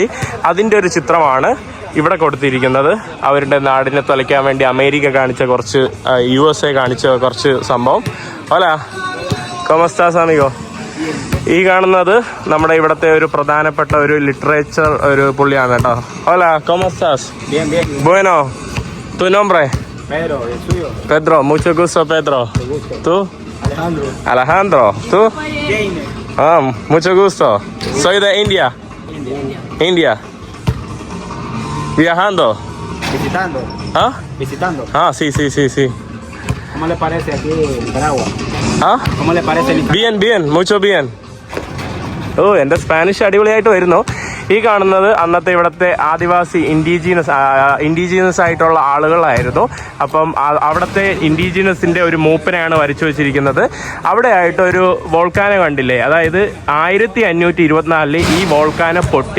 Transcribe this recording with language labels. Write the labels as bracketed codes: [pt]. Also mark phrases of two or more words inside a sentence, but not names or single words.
[ml] അതിൻ്റെ ഒരു ചിത്രമാണ് ഇവിടെ കൊടുത്തിരിക്കുന്നത്. അവരുടെ നാടിനെ തുലയ്ക്കാൻ വേണ്ടി അമേരിക്ക കാണിച്ച കുറച്ച്, USA കാണിച്ച കുറച്ച് സംഭവം. [es] Hola, cómo estás amigo. [ml] ഈ കാണുന്നത് നമ്മുടെ ഇവിടുത്തെ ഒരു പ്രധാനപ്പെട്ട ഒരു ലിറ്ററേച്ചർ ഒരു പുള്ളിയാണ് കേട്ടോ. [es] Hola, ¿cómo estás? Bueno. Tu nombre? Pedro, mucho gusto, Pedro. ¿Tú? Alejandro. ¿Tú? Mucho gusto. Soy de India. Viajando. Visitando. ¿Ah? Visitando. Sí. ¿Cómo le parece aquí Nicaragua? ¿Cómo le parece Nicaragua? Bien, mucho bien. [ml] എൻ്റെ സ്പാനിഷ് അടിപൊളിയായിട്ട് വരുന്നു. ഈ കാണുന്നത് അന്നത്തെ ഇവിടുത്തെ ആദിവാസി ഇൻഡിജീനസ് ആയിട്ടുള്ള ആളുകളായിരുന്നു. അപ്പം അവിടുത്തെ ഇൻഡിജീനസിൻ്റെ ഒരു മൂപ്പനെയാണ് വരച്ചു വെച്ചിരിക്കുന്നത്. അവിടെ ആയിട്ട് ഒരു വോൾക്കാനോ കണ്ടില്ലേ, അതായത് 1524 ഈ വോൾക്കാനോ പൊട്ടി.